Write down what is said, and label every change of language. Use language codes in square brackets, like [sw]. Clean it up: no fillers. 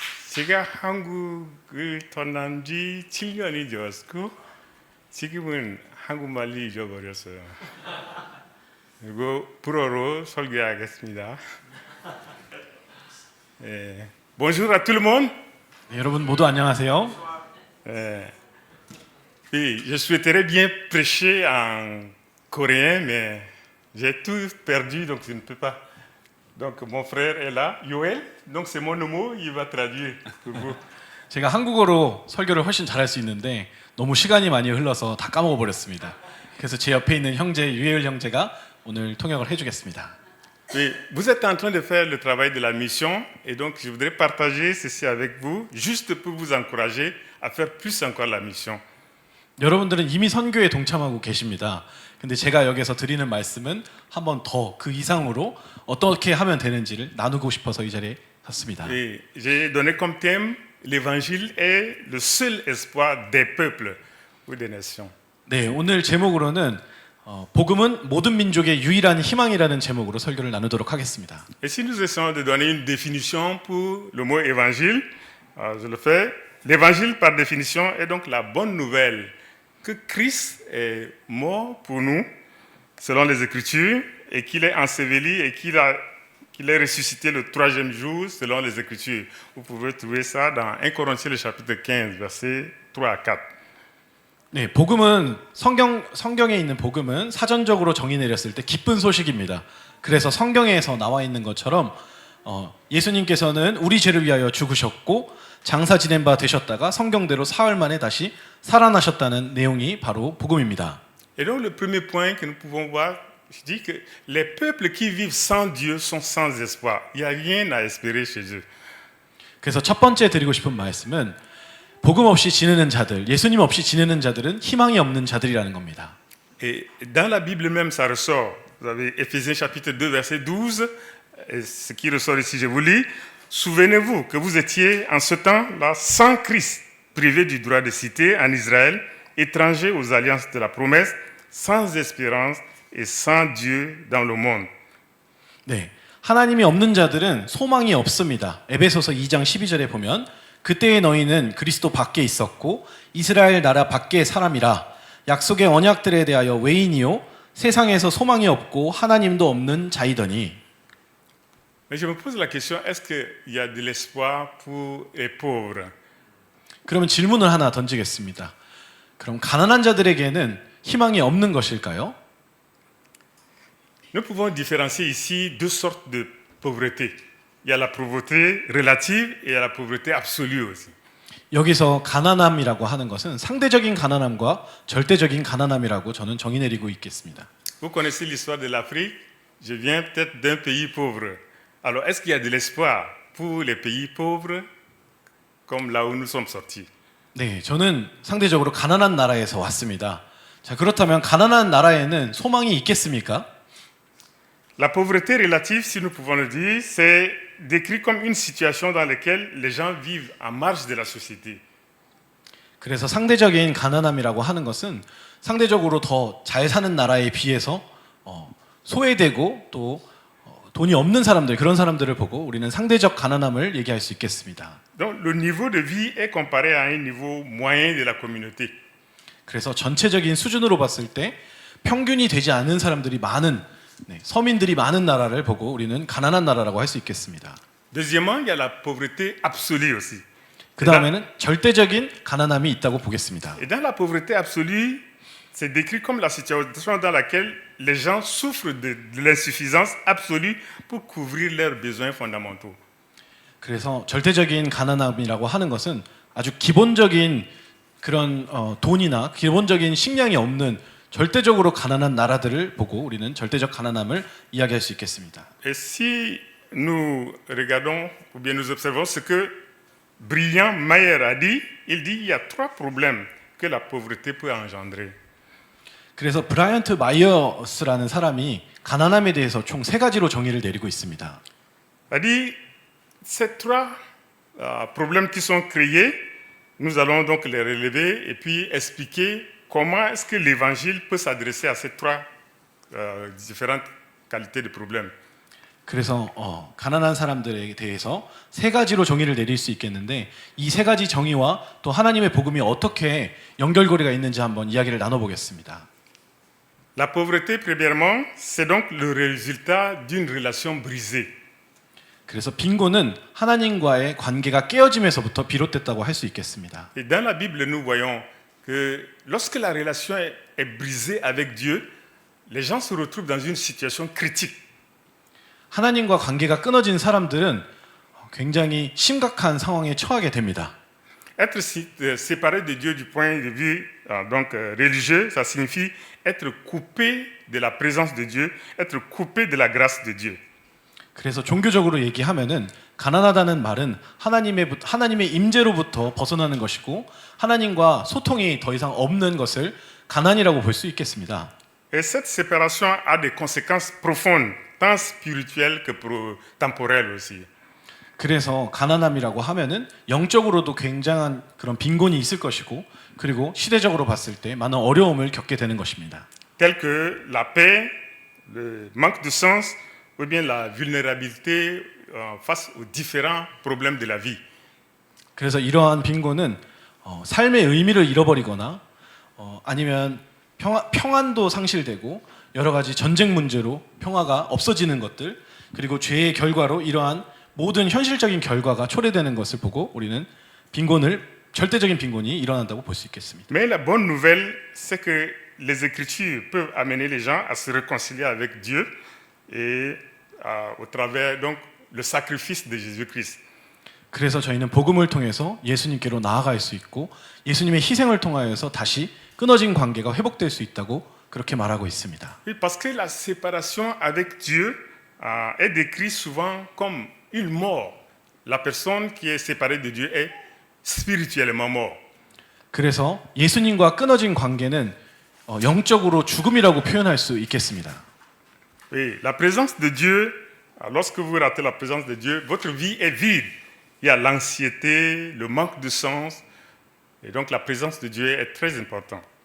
[ko] 제가 한국을 떠난 지 7년이 되었고 지금은 한국말을 잊어버렸어요. 그리고 불어로 설교하겠습니다. [fr] Bonjour à tout le monde. [ko] 네, 여러분 모두 안녕하세요. [fr] Oui, je souhaiterais bien prêcher en coréen, mais j'ai tout perdu, donc je ne peux pas. Donc mon frère est là, Yoel. Donc c'est mon nom, il va traduire pour vous. [ko] 제가 한국어로 설교를 훨씬 잘할 수 있는데 너무 시간이 많이 흘러서 다 까먹어 버렸습니다. 그래서 제 옆에 있는 형제 유혜율 형제가 오늘 통역을 해주겠습니다. [fr] Oui, vous êtes en train de faire le travail de la mission, et donc je voudrais partager ceci avec vous, juste pour vous encourager à faire plus encore la mission. [ko] 여러분들은 이미 선교에 동참하고 계십니다. 근데 제가 여기서 드리는 말씀은 한 번 더 그 이상으로 어떻게 하면 되는지를 나누고 싶어서 이 자리에 섰습니다. [fr] Et j'ai donné comme thème l'évangile est le seul espoir des peuples ou des nations. [ko] 네, 오늘 제목으로는 복음은 모든 민족의 유일한 희망이라는 제목으로 설교를 나누도록 하겠습니다. [fr] Et si nous essayons de donner une définition pour le mot évangile, je le fais. L'évangile par définition est donc la bonne nouvelle que Christ est mort pour nous selon les Écritures et qu'il est enseveli et qu'il est ressuscité le troisième jour selon les Écritures. Vous pouvez trouver ça dans 1 Corinthiens le chapitre 15, versets 3 à 4. [ko] 네, 복음은 성경에 있는 복음은 사전적으로 정의 내렸을 때 기쁜 소식입니다. 그래서 성경에서 나와 있는 것처럼 예수님께서는 우리 죄를 위하여 죽으셨고 장사 지낸 바 되셨다가 성경대로 사흘 만에 다시 살아나셨다는 내용이 바로 복음입니다. [fr] Et donc le premier point que nous pouvons voir, je dis que les peuples qui vivent sans Dieu sont sans espoir. Il n'y a rien à espérer chez eux. [ko] 그래서 첫 번째 드리고 싶은 말씀은 복음 없이 지내는 자들, 예수님 없이 지내는 자들은 희망이 없는 자들이라는 겁니다. [fr] Et dans la Bible même, ça ressort. Vous avez Éphésiens chapitre 2, verset 12. Et ce qui ressort ici, je vous lis. Souvenez-vous que vous étiez en ce temps-là sans Christ, privés du droit de cité en Israël, étrangers aux alliances de la promesse, sans espérance et sans Dieu dans le monde. [ko] 네, 하나님이 없는 자들은 소망이 없습니다. 에베소서 2장 12절에 보면 그때의 너희는 그리스도 밖에 있었고 이스라엘 나라 밖의 사람이라 약속의 언약들에 대하여 외인이요 세상에서 소망이 없고 하나님도 없는 자이더니. [fr] Mais je me pose la question, est-ce qu'il y a de l'espoir pour les pauvres? [ko] 그러면 질문을 하나 던지겠습니다. 그럼 가난한 자들에게는 희망이 없는 것일까요? [fr] Nous pouvons différencier ici deux sortes de pauvreté. Il y a la pauvreté relative et il y a la pauvreté absolue aussi. [ko] 여기서 가난함이라고 하는 것은 상대적인 가난함과 절대적인 가난함이라고 저는 정의 내리고 있겠습니다. [fr] Vous connaissez l'histoire de l'Afrique. Je viens peut-être d'un pays pauvre. Alors, est-ce qu'il y a de l'espoir pour les pays pauvres comme là où nous sommes sortis? [ko] 네, 저는 상대적으로 가난한 나라에서 왔습니다. 자, 그렇다면 가난한 나라에는 소망이 있겠습니까? [fr] La pauvreté relative, si nous pouvons le dire, c'est décrit comme une situation dans laquelle les gens vivent en marge de la société. [ko] 그래서 상대적인 가난함이라고 하는 것은 상대적으로 더 잘 사는 나라에 비해서 소외되고 또 돈이 없는 사람들, 그런 사람들을 보고 우리는 상대적 가난함을 얘기할 수 있겠습니다. [fr] Donc le niveau de vie est comparé à un niveau moyen de la communauté. [ko] 그래서 전체적인 수준으로 봤을 때 평균이 되지 않은 사람들이 많은 서민들이 많은 나라를 보고 우리는 가난한 나라라고 할 수 있겠습니다. [fr] Deuxièmement, il y a la pauvreté absolue aussi. [ko] 그 다음에는 절대적인 가난함이 있다고 보겠습니다. [fr] Et dans la pauvreté absolue, c'est décrit comme la situation dans laquelle les gens souffrent de l'insuffisance absolue pour couvrir leurs besoins fondamentaux. [ko] 그래서 절대적인 가난함이라고 하는 것은 아주 기본적인 그런 돈이나 기본적인 식량이 없는 절대적으로 가난한 나라들을 보고 우리는 절대적 가난함을 이야기할 수 있겠습니다. [fr] Et si nous regardons ou bien nous observons ce que Brillant Mayer a dit, il dit il y a trois problèmes que la pauvreté peut engendrer. [ko] 그래서 브라이언트 마이어스라는 사람이 가난함에 대해서 총 3가지로 정의를 내리고 있습니다. [fr] C'est-à-dire, ces trois problèmes qui sont créés, nous allons donc les relever et puis expliquer comment est-ce que l'évangile peut s'adresser à ces trois différentes qualités de problèmes. [ko] 그래서 가난한 사람들에 대해서 3가지로 정의를 내릴 수 있겠는데 이 3가지 정의와 또 하나님의 복음이 어떻게 연결고리가 있는지 한번 이야기를 나눠보겠습니다. [fr] La pauvreté, premièrement, c'est donc le résultat d'une relation brisée. [ko] 그래서 빈곤은 하나님과의 관계가 깨어짐에서부터 비롯됐다고 할 수 있겠습니다. [fr] Et dans la Bible, nous voyons que lorsque la relation est brisée avec Dieu, les gens se retrouvent dans une situation critique. [ko] 하나님과 관계가 끊어진 사람들은 굉장히 심각한 상황에 처하게 됩니다. [fr] Être séparé de Dieu du point de vue religieux, ça signifie être coupé de la présence de Dieu, être coupé de la grâce de Dieu. [ko] 그래서 종교적으로 얘기하면은 가난하다는 말은 하나님의 임재로부터 벗어나는 것이고 하나님과 소통이 더 이상 없는 것을 가난이라고 볼 수 있겠습니다. [fr] Et cette séparation a des conséquences profondes, tant spirituelles que temporelles aussi. [ko] 그래서 가난함이라고 하면은 영적으로도 굉장한 그런 빈곤이 있을 것이고 그리고 시대적으로 봤을 때 많은 어려움을 겪게 되는 것입니다. [fr] Telles que la paix, le manque de sens ou bien la vulnérabilité face aux différents problèmes de la vie. [ko] 그래서 이러한 빈곤은 삶의 의미를 잃어버리거나 아니면 평안도 상실되고 여러 가지 전쟁 문제로 평화가 없어지는 것들 그리고 죄의 결과로 이러한 모든 현실적인 결과가 초래되는 것을 보고 우리는 절대적인 빈곤이 일어난다고 볼 수 있겠습니다. [fr] Mais la bonne nouvelle, c'est que les Écritures peuvent amener les gens à se réconcilier avec Dieu et au travers donc le sacrifice de Jésus-Christ. [ko] 그래서 저희는 복음을 통해서 예수님께로 나아갈 수 있고 예수님의 희생을 통하여서 다시 끊어진 관계가 회복될 수 있다고 그렇게 말하고 있습니다. [fr] Oui, parce que la séparation avec Dieu est décrite souvent comme une mort. La personne qui est séparée de Dieu est spirituellement mort. [ko] 그래서 예수님과 끊어진 관계는 영적으로 죽음이라고 표현할 수 있겠습니다. [fr] Oui, la présence de Dieu, lorsque vous ratez la présence de Dieu, votre vie est vide. Il y a l'anxiété, le manque de sens, et donc la présence de Dieu est très importante.